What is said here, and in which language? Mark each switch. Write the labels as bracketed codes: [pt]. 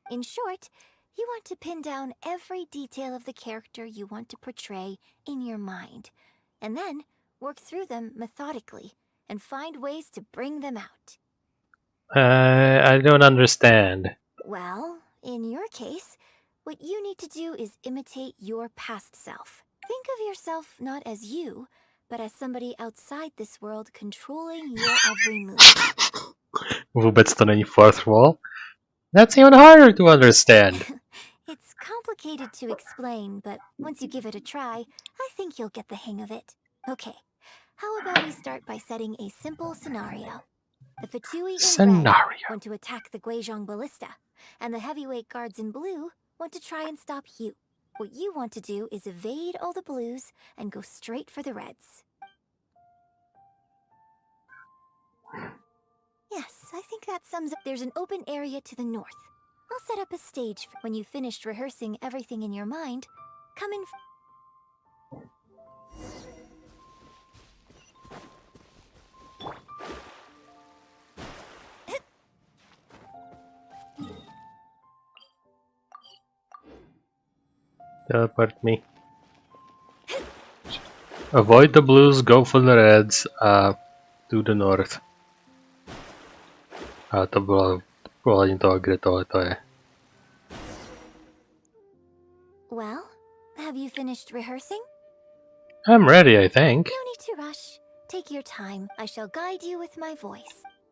[en] In short, you want to pin down every detail of the character you want to portray in your mind, and then work through them methodically and find ways to bring them out. I don't understand. Well, in your case, what you need to do is imitate your past self. Think of yourself not as you, but as somebody outside this world controlling your every move. [cs] Vůbec to není [en] fourth wall? That's even harder to understand. It's complicated to explain, but once you give it a try, I think you'll get the hang of it. Okay, how about we start by setting a simple scenario? The Fatui in red want to attack the Guizhong ballista, and the heavyweight guards in blue want to try and stop you. What you want to do is evade all the blues and go straight for the reds. Yes, I think that sums up. There's an open area to the north. I'll set up a stage when you've finished rehearsing everything in your mind. Come in. Teleport me. Avoid the blues, go for the reds, to the north. [cs] A to bylo pohledně toho, kde tohleto je. [en] Well, have you finished rehearsing? I'm ready, I think. No need to rush. Take your time. I shall guide you with my voice.